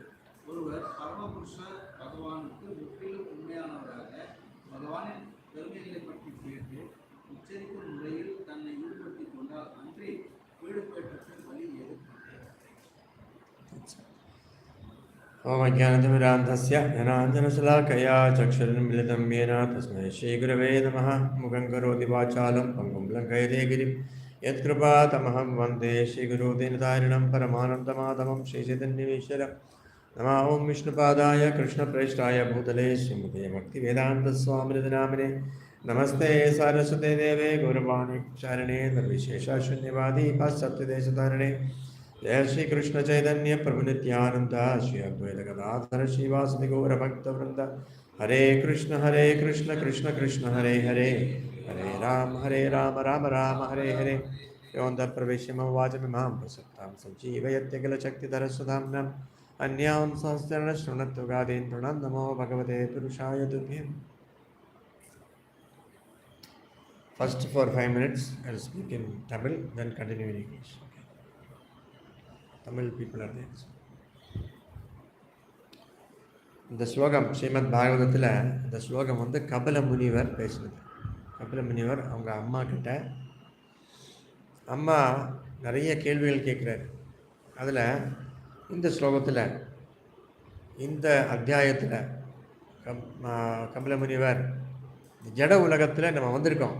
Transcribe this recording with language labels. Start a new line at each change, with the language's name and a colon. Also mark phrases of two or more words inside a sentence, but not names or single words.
Tamil: ஒருவர் பரமபுருஷ பகவானுக்கு முற்றிலும் உண்மையானவராக பகவானின் பெருமைகளை பற்றி கேட்டு உச்சரிக்கும் முறையில் தன்னை ஈடுபடுத்திக் கொண்டால் அன்றி ஈடுபட்டதற்கு வழி ஏற்பட்டது.
Sanskrit: ॐ अज्ञानतिमिरान्धस्य ज्ञानाञ्जनशलाकया चक्षुरुन्मीलितम् येन तस्मै श्रीगुरवे नमः. मुखं करोति वाचालं पङ्गुं लङ्घयते गिरिं यत्कृपातमहं वन्दे श्रीगुरुदीनतारिणं परमानन्दमाधवं श्रीचैतन्यमीश्वरं। नमः ओं विष्णुपादाय कृष्णप्रेष्ठाय भूतले श्रीमते भक्तिवेदान्तस्वामिनिधि नामिने। नमस्ते सारस्वते देवे गौरवाणी चारिणे निर्विशेषशून्यवादी पाश्चात्यदेशतारिणे। जय श्री कृष्ण चैतन्य प्रभु नित्यानंद श्री अद्वैत गदाधर श्रीवासदि गौर भक्तवृंद। हरे कृष्ण कृष्ण कृष्ण हरे हरे, हरे राम राम राम हरे हरे। योऽन्तः प्रविश्य मम वाचमिमां प्रसक्तां सञ्जीवयत्यखिलशक्तिधरस्वधाम्नाम् अन्यां सहस्रेण शृणुत्व गादीन् तृणां नमो भगवते पुरुषाय तुभ्यम्।
English: First for 5 minutes I'll speak in Tamil, then continue in English. Tamil people are there.
Tamil: இந்த ஸ்லோகம் ஸ்ரீமத் பாகவதத்தில் இந்த ஸ்லோகம் வந்து கபில முனிவர் பேசுனது. கபில முனிவர் அவங்க அம்மா கிட்ட, அம்மா நிறைய கேள்விகள் கேட்குறாரு. அதில் இந்த ஸ்லோகத்தில் இந்த அத்தியாயத்தில் கபில முனிவர் ஜட உலகத்தில் நம்ம வந்திருக்கோம்.